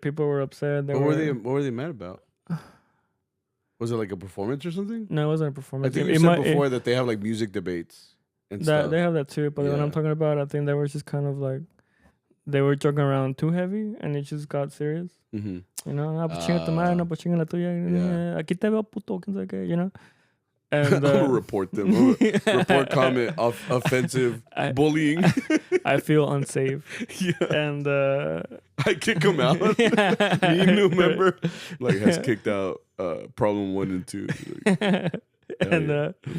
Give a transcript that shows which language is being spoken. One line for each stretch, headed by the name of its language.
English: People were upset. What were they mad about? Was it like a performance or something? No, it wasn't a performance. I think you said before that they have like music debates and stuff. They have that too, but when I'm talking about, I think they were just kind of like, they were joking around too heavy, and it just got serious. Mm-hmm.
Spanish: You know, no, pues chinga tu madre, no, pues chinga la tuya. Aquí te veo puto, quién sabe qué,
English: you know? And, I'm going to report them. Report comment of offensive bullying. I feel unsafe. Yeah. And I kick him out. Me, new member, like has kicked out problem 1 and 2. Like,